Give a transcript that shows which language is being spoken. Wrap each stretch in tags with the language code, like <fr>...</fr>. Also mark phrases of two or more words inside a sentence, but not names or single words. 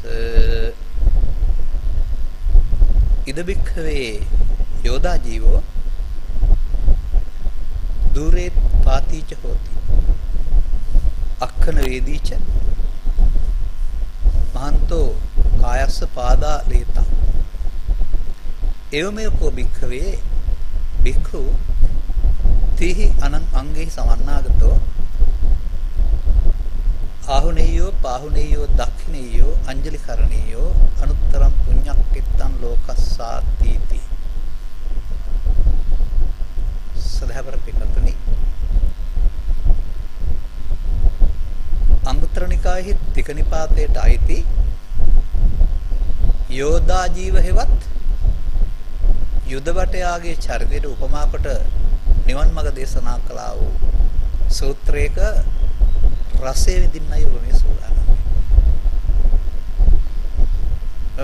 <pi>ඉද බික්ඛවේ යෝදා ජීවෝ දුරේ පාතිච හෝති අක්ඛන වේදීච මහන්තෝ කායස්ස පාදා ලේතා එවමෙ කෝ භික්ඛවේ භික්ඛු තීහි අනං අංගේ සමන්නාගතෝ ආහුනේයෝ පාහුනේයෝ දක්ඛිනේයෝ අංජලි කරණේයෝ අනුත්තරම් පුඤ්ඤක්කිත්තං ලෝකස්සාතිති</pi> <si>සදහවර පින්නතුනි අංගුත්තර නිකායේ තික නිපාතයට අයිති යෝදා ජීව හේවත් යුද වටයාගේ චරිතයට උපමා කොට නිවන් මඟ දේශනා කළා වූ සූත්‍රයක රසය විඳින්නයි ඔබ මේ සූදානම් වෙන්නේ.</si>